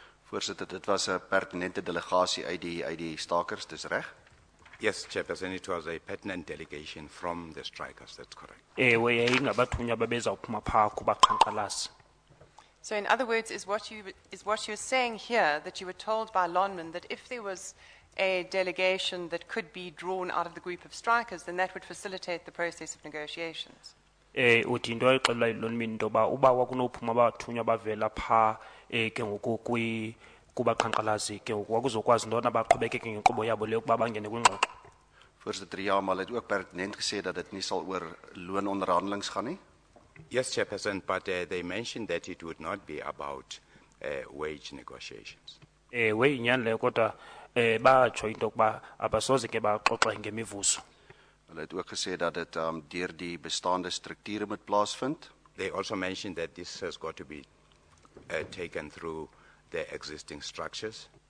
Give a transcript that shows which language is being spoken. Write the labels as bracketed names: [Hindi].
[Afrikaans] Voorsitter, dit was 'n pertinente delegasie uit die stakers, dis reg? [English] Yes, Chairperson, it was a pertinent delegation from the strikers, that's correct. [Xhosa] Ewe yayingabathunywa babezawuphuma phaa kubaqhankqalazi. [English] So, in other words, is what you're saying here that you were told by Lonman that if there was a delegation that could be drawn out of the group of strikers, then that would facilitate the process of negotiations? [Xhosa] Uthi into ayixelela yilonmini into yoba uba kwakunophuma abathunywa bavela phaa ke ngoku kubaqhankqalazi ke ngoku kwakuzokwazi intona baqhubekeke ngenkqubo yabo leyo ukuba bangene kwingxoxo. [Afrikaans] Voorsitter, ja, maar hulle het ook pertinent gesê dat dit nie sal oor loononderhandelings gaan nie. [English] Yes, Chairperson, but they mentioned that it would not be about wage negotiations. [Xhosa] Ewe inyani leyo kodwa batsho into yokuba abasoze ke baxoxe ngemivuzo. [Afrikaans] Hulle het ook gesê dat dit deur die bestaande strukture moet plaasvind. [English] They also mentioned that this has got to be taken through the existing structures.